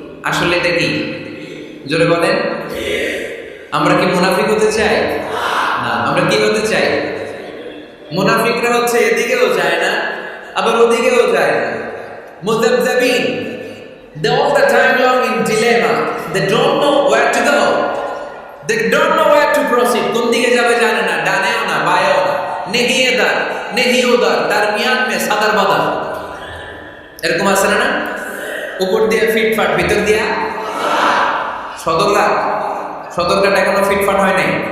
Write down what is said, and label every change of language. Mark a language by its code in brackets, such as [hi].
[bn] আসলে এটা কি? জোরে বলেন। আমরা কি মুনাফিক হতে চাই? না। আমরা কি হতে চাই? মুনাফিকরা হচ্ছে এদিকেও যায় না আবার ওদিকেও যায় না, মুযাবযাবিন। [en] They all the time long in dilemma. They don't know where to go. They don't know where to proceed. [bn] কোন দিকে যাবে জানে না, ডানেও না বায়েও না, [hi] নেহি এদার নেহি ওদার, দারমিয়ান মে সাদার বাদার। [bn] এরকম আছে না? উপর দিয়ে ফিটফাট, ভিতর দিয়া সদরঘাট। সদরঘাট এখনো ফিটফাট হয় নাই।